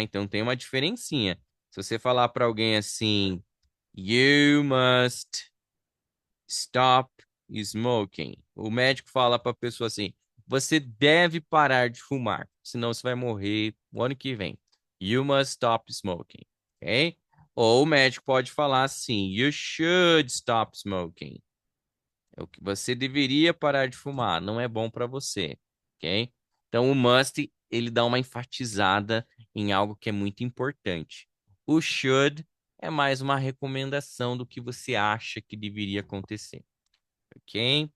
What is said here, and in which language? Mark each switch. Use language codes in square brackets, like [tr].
[pt] Então tem uma diferencinha. Se você falar para alguém assim, [en] you must stop smoking. [pt] O médico fala para a pessoa assim: você deve parar de fumar, senão você vai morrer o ano que vem. [en] You must stop smoking, ok? [pt] Ou o médico pode falar assim: [en] you should stop smoking. [pt] É o que você deveria parar de fumar, não é bom para você, ok? Então o must ele dá uma enfatizada em algo que é muito importante. O should é mais uma recomendação do que você acha que deveria acontecer. Ok?